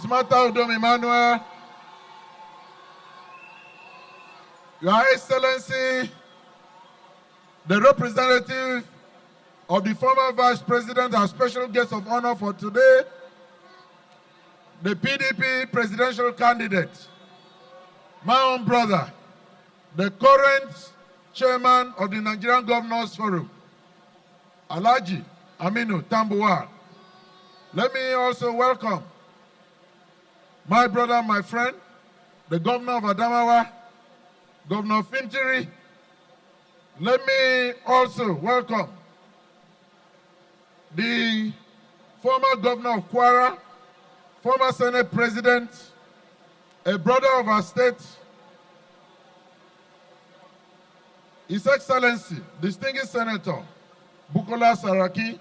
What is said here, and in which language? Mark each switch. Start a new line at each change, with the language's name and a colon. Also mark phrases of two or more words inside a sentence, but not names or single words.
English: Udom Emmanuel, Your Excellency, the representative of the former Vice President and special guest of honor for today, the PDP presidential candidate, my own brother, the current chairman of the Nigerian Governors Forum, Alhaji Aminu Tambuwal. Let me also welcome my brother, my friend, the governor of Adamawa, Governor Fintiri. Let me also welcome the former governor of Kwara, former Senate President, a brother of our state, His Excellency, distinguished Senator Bukola Saraki.